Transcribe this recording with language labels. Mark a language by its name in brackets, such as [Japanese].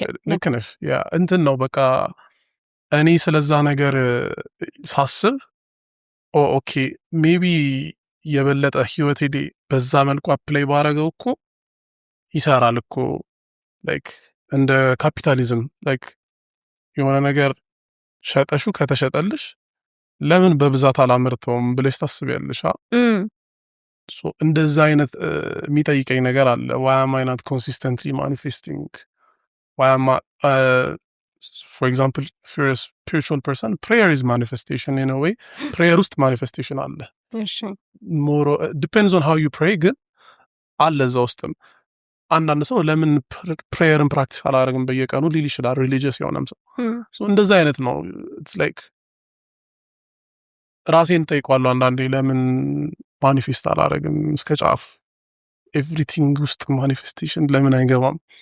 [Amharic] ልክ ነሽ። ያ እንትን ነው በቃ እኔ ስለዛ ነገር ሳስብ ኦኬ ሜቢ የበለጠ ህይወቴ በዛ መልኩ አፕላይ ባረገው እኮ ይሰራል እኮ ላይክ እንደ ካፒታሊዝም ላይክ የሆነ ነገር ሸጠሹ ከተሸጠልሽ ለምን በብዛት አላመርተውም ብለሽ ታስቢያለሽ። እንደዛ አይነት የሚጠይቀኝ ነገር አለ። [English] why am I not consistently manifesting? why am I for example if you're a spiritual person prayer is manifestation in a way. [Amharic] prayer ውስጥ manifestation አለ። [English] more depends on how you pray [Amharic] ግን አለ እዛ ውስጥም። አንዳንድ ሰው ለምን ፕሬየርን ፕራክቲስ አላደርግም በየቀኑ ሊል ይችላል። ሪሊጂየስ የሆነም ሰው እንደዛ አይነት ነው። ኢትስ ላይክ ራሴን ጠይቋለሁ አንዳንዴ ለምን ማኒፌስት አላደርግም እስከ ጫፍ ኤቭሪቲንግ ውስጥ ማኒፌስቴሽን ለምን አይገባም?